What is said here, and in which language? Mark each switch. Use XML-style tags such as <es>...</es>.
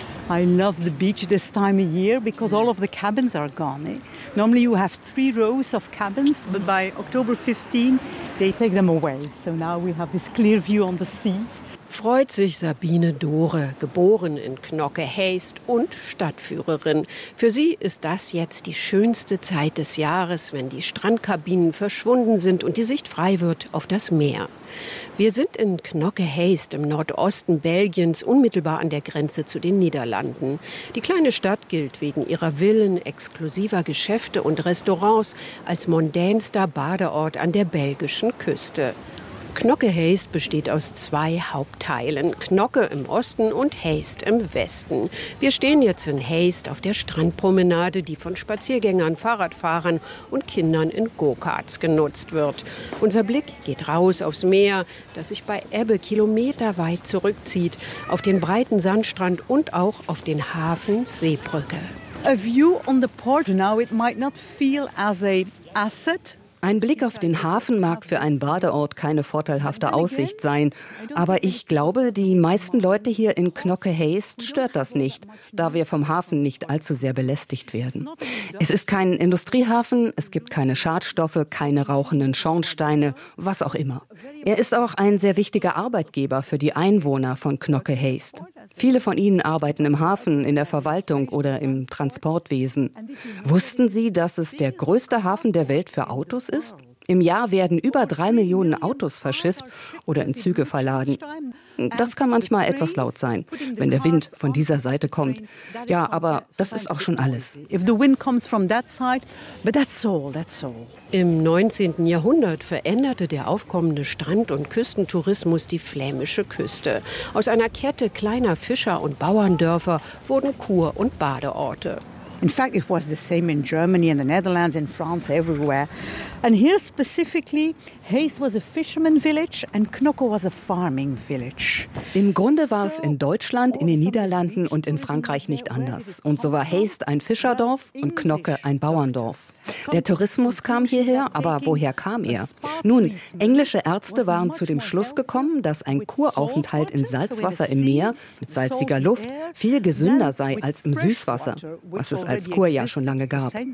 <en>I love the beach this time of year because all of the cabins are gone. Normally you have 3 rows of cabins, but by October 15 they take them away. So now we have this clear view on the sea.</en> <de>Freut sich Sabine Dore, geboren in Knokke-Heest und Stadtführerin. Für sie ist das jetzt die schönste Zeit des Jahres, wenn die Strandkabinen verschwunden sind und die Sicht frei wird auf das Meer. Wir sind in Knokke-Heest im Nordosten Belgiens, unmittelbar an der Grenze zu den Niederlanden. Die kleine Stadt gilt wegen ihrer Villen, exklusiver Geschäfte und Restaurants als mondänster Badeort an der belgischen Küste. Knokke-Heest besteht aus 2 Hauptteilen, Knokke im Osten und Heest im Westen. Wir stehen jetzt in Heest auf der Strandpromenade, die von Spaziergängern, Fahrradfahrern und Kindern in Go-Karts genutzt wird. Unser Blick geht raus aufs Meer, das sich bei Ebbe kilometerweit zurückzieht, auf den breiten Sandstrand und auch auf den Hafen Seebrücke.</de> <en>A view on the port now, it might not feel as a asset.</en> <de>Ein Blick auf den Hafen mag für einen Badeort keine vorteilhafte Aussicht sein. Aber ich glaube, die meisten Leute hier in Knokke-Heest stört das nicht, da wir vom Hafen nicht allzu sehr belästigt werden. Es ist kein Industriehafen, es gibt keine Schadstoffe, keine rauchenden Schornsteine, was auch immer. Er ist auch ein sehr wichtiger Arbeitgeber für die Einwohner von Knokke-Heest. Viele von ihnen arbeiten im Hafen, in der Verwaltung oder im Transportwesen. Wussten Sie, dass es der größte Hafen der Welt für Autos ist? Im Jahr werden über 3 Millionen Autos verschifft oder in Züge verladen. Das kann manchmal etwas laut sein, wenn der Wind von dieser Seite kommt. Ja, aber das ist auch schon alles. Im 19. Jahrhundert veränderte der aufkommende Strand- und Küstentourismus die flämische Küste. Aus einer Kette kleiner Fischer- und Bauerndörfer wurden Kur- und Badeorte.</de> <en>In fact, it was the same in Germany, in the Netherlands, in France, everywhere. And here specifically, Heest was a fisherman village and Knokke was a farming village.</en> <de>Im Grunde war es in Deutschland, in den Niederlanden und in Frankreich nicht anders. Und so war Heest ein Fischerdorf und Knokke ein Bauerndorf. Der Tourismus kam hierher, aber woher kam er? Nun, englische Ärzte waren zu dem Schluss gekommen, dass ein Kuraufenthalt in Salzwasser im Meer mit salziger Luft viel gesünder sei als im Süßwasser, was es als Kur ja schon lange gab.</de>